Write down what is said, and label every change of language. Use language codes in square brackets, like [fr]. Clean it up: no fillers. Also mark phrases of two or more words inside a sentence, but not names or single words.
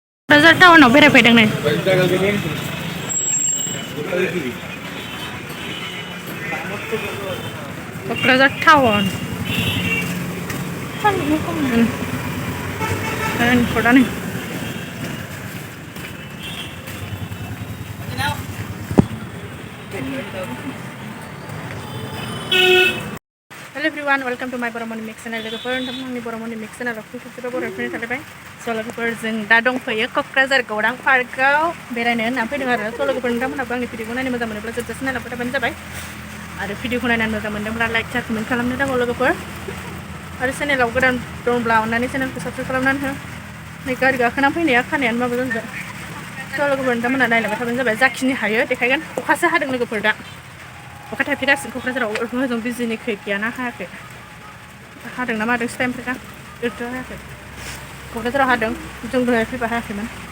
[brx] क'क्राझार टाउनाव बेरायफैदों नै क'क्राझार टाउन रेनफर्टआनो [en] Hello everyone, welcome to my Boromoni Mix channel. [brx] लोगोफोर नोंथांमोननि Boromoni Mix channelआव फैफिनजोबा बर'फोरनि थाखाय स' लोगोफोर जों दा दंफैयो क'क्राझार गौरां पार्कआव बेरायनो होनना फैदों आरो स' लोगोफोर नोंथांमोनाबो आंनि भिडिअखौ नायनो मोजां मोनोब्ला जोबजासिम नायलांबाय थाबानो जाबाय आरो भिडिअखौ नायनानै मोजां मोनदोंब्ला [en] like share comment [brx] खालामनो दांगौ लोगोफोर आरो चेनेलाव गोदान दंब्ला अननानै चेनेलखौ साबस्क्राइब खालामनानै हो नै गारि गाखोना फैनाया खानायानो माबा जाजोब्बाय स' लोगोफोर नोंथांमोना नायलांबाय थाबानो जाबाय जाखिनि हायो देखायगोन अखासो हादों लोगोफोर दा अखा थाइफ्रिगासिनो क'क्राझाराव ओजों बिजिनि खै गैयाना हायाखै हादोंना मादोंसो टाइमफ्राय दा ओरैथ' हायाखै क'क्राझाराव हादों जों दहाय फैबा हायाखैमोन